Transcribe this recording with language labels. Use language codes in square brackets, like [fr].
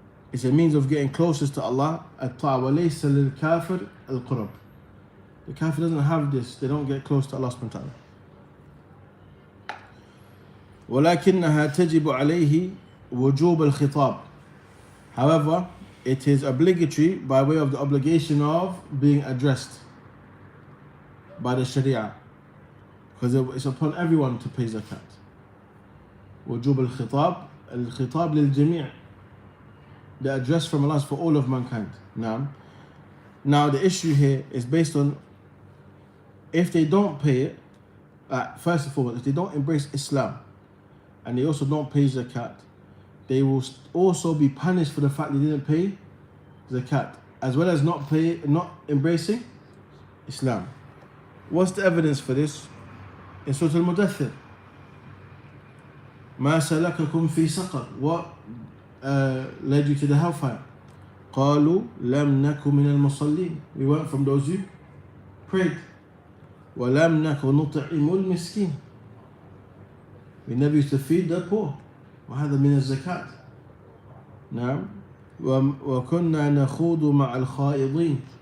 [en] It's a means of getting closest to Allah. [ar] الطاعة وليس للكافر القرب. [en] The kafir doesn't have this. They don't get close to Allah subhanahu wa ta'ala. [ar] ولكنها تجب عليه وجوب الخطاب. [en] However, it is obligatory by way of the obligation of being addressed by the Sharia, because it's upon everyone to pay zakat. [ar] وجوب الخطاب. الخطاب للجميع. [en] The address from Allah is for all of mankind. Now the issue here is based on if they don't pay it, first of all, if they don't embrace Islam and they also don't pay zakat, they will also be punished for the fact they didn't pay zakat, as well as not embracing Islam. What's the evidence for this? In Surah Al-Mubtasim, [ar] ما سلككم في سقر. [en] What led you to the hellfire? [ar] قالوا لم نكن من المصلين. [en] We weren't from those who prayed. [ar] ولم نكن نطعم المسكين. [en] We never used to feed the poor. [ar] وهذا من الزكاة. نعم. وكنا نخوض مع الخائضين.